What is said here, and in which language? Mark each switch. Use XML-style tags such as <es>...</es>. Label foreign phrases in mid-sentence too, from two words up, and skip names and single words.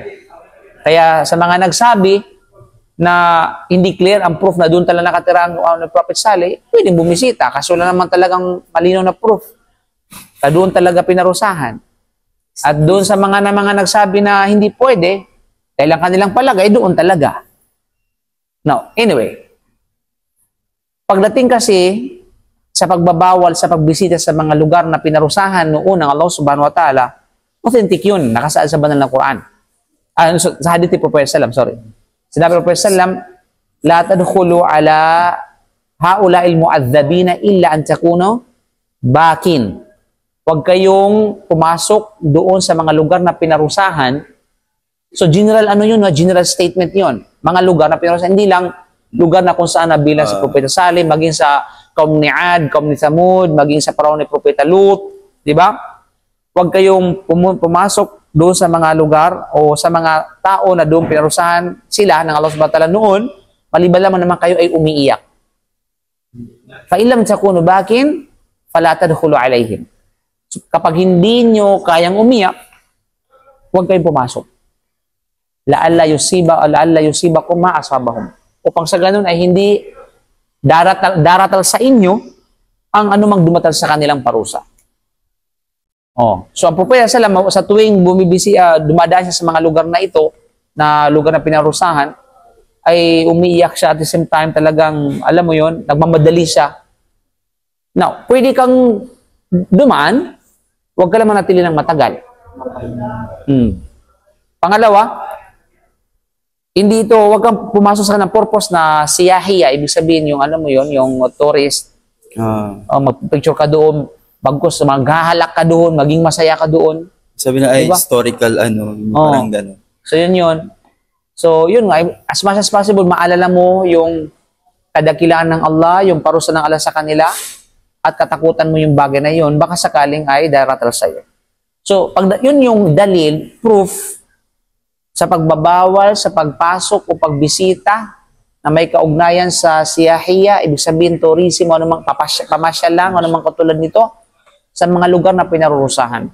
<tl>Kaya sa mga nagsabi na hindi clear ang proof na doon talaga nakatira ang Prophet Saleh, pwedeng bumisita kasi wala naman talagang malinaw na proof na doon talaga pinarusahan. At doon sa mga nagsabi na hindi pwede, dahil ang kanilang palagay, doon talaga.</tl> <en>Now, anyway,</en> <tl>pagdating kasi sa pagbabawal, sa pagbisita sa mga lugar na pinarusahan noon ng Allah</tl> <ar>سبحانه وتعالى,</ar> <tl>authentic yun, nakasaad sa banal na Quran. Sa hadith ni Prophet Sallam, sorry. Sinabi ng Prophet Sallam,</tl> <ar>لا تدخلوا على هؤلاء المعذبين إلا أن تكونوا باكين.</ar> <tl>Huwag kayong pumasok doon sa mga lugar na pinarusahan.</tl> <en>So general general statement yon.</en> <tl>Mga lugar na pinarusahan, hindi lang lugar na kung saan nabilang si Propeta Saleh, maging sa kaum ni Ad, kaum ni Thamud, maging sa panahon ni Propeta Lut, di ba? Huwag kayong pumasok doon sa mga lugar o sa mga tao na doon pinarusahan sila ng Allah</tl> <ar>سبحانه وتعالى</ar> <tl>noon, maliban lamang naman kayo ay umiiyak.</tl> <ar>فإن لم تكونوا باكين، فلا تدخلوا عليهم.</ar> <tl>So, kapag hindi nyo kayang umiyak, huwag kayong pumasok.</tl> <ar>لعله يصيبكم ما أصابهم.</ar> <tl>Upang sa ganun ay hindi daratal sa inyo ang anumang dumatal sa kanilang parusa. Oh. So ang Propeta Salam, sa tuwing dumadaan siya sa mga lugar na ito, na lugar na pinarusahan, ay umiiyak siya</tl> <en>at the same time</en> <tl>talagang, alam mo yon, nagmamadali siya. Now, pwede kang dumaan, huwag ka lang manatili ng matagal. Pangalawa, hindi ito, huwag kang pumasok sa ng purpose na siyahiya, ibig sabihin yung, ano mo yon, yung tourist, mag-picture ka doon, bagkus, maghahalak ka doon, maging masaya ka doon. Sabi na ay diba? historical parang gano'n. So yun. So yun nga,</tl> <en>as much as possible,</en> <tl>maalala mo yung kadakilaan ng Allah, yung parusa ng Allah sa kanila, at katakutan mo yung bagay na yun, baka sakaling ay daratal sa iyo. So pag yun yung dalil, proof, sa pagbabawal, sa pagpasok o pagbisita, na may kaugnayan sa siyahiya, ibig sabihin tourism, o anumang pamasyal lang, o anumang katulad nito, sa mga lugar na pinarurusahan.</tl>